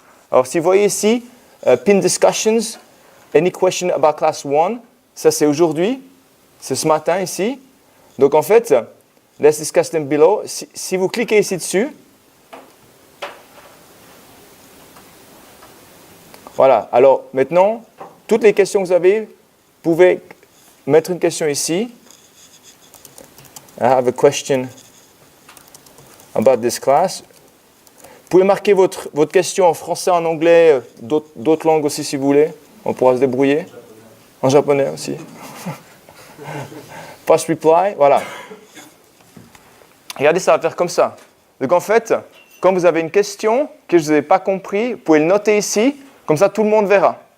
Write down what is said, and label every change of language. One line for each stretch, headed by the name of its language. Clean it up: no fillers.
French: Alors, si vous voyez ici,
English: pin discussions, any question about class 1,
French: ça c'est aujourd'hui, c'est ce matin ici. Donc en fait,
English: let's discuss them below.
French: Si vous cliquez ici dessus, voilà. Alors maintenant, toutes les questions que vous avez, vous pouvez mettre une question ici.
English: I have a question about this class.
French: Vous pouvez marquer votre question en français, en anglais, d'autres langues aussi si vous voulez. On pourra se débrouiller. En japonais aussi. Fast reply, voilà. Regardez, ça va faire comme ça. Donc en fait, quand vous avez une question que je n'ai pas compris, vous pouvez le noter ici, comme ça tout le monde verra.